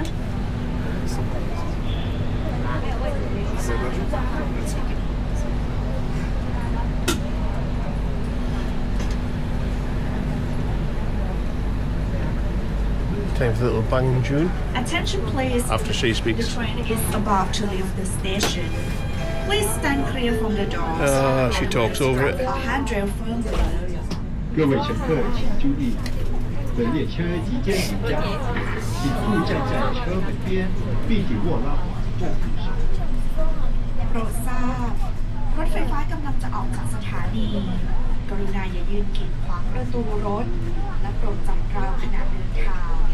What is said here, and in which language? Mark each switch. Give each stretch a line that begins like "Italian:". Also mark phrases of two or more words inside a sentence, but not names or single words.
English: Time for the little banging tune. Attention please. After she The speaks. train is about to leave the station. Please stand clear from the doors. She talks over it. A handrail firmly.
Chinese: 各位乘客请注意，本列车即将停站，请勿站在车门边，并紧握拉环或扶手。
Thai: โปรดทราบรถไฟฟ้ากำลังจะออกจากสถานี กรุณาอย่ายืนกีดขวางประตูรถ และโปรดจับราวขณะเดินทาง